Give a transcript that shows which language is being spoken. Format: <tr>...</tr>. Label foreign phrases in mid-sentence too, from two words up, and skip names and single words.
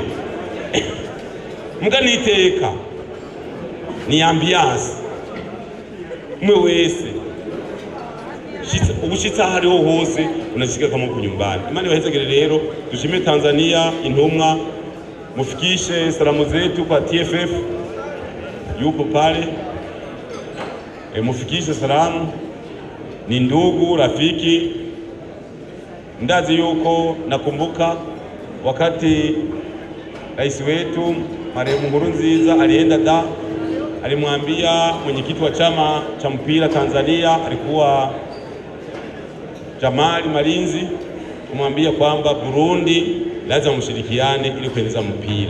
<rn>Muga niteka ni ambiance umwe wese ubushitsa hariho hose</rn> <sw>unashika kama kunyumbani.</sw> <rn>Imana ibahezagire rero, dushime Tanzania intumwa,</rn> <sw>mufikishe salamu zetu kwa TFF yuko pale, mufikishe salamu, ni ndugu rafiki. Ndazi yuko nakumbuka wakati rais wetu marehemu Nkurunziza alienda alimwambia mwenyekiti wa chama cha mpira Tanzania alikuwa Jamali Malinzi, kumwambia kwamba Burundi lazima mshirikiane ili kuendeleza mpira.</sw>